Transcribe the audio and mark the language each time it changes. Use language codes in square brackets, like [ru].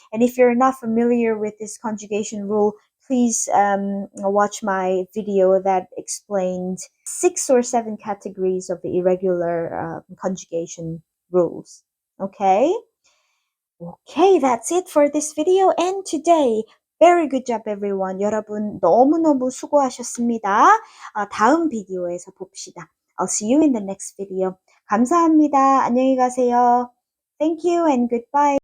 [en] And if you're not familiar with this conjugation rule, please watch my video that explained 6 or 7 categories of the irregular conjugation rules. Okay? Okay, that's it for this video and today. Very good job, everyone. [ko] 여러분 너무너무 수고하셨습니다. 다음 비디오에서 봅시다. [en] I'll see you in the next video. [ko] 감사합니다. 안녕히 가세요. [en] Thank you and goodbye.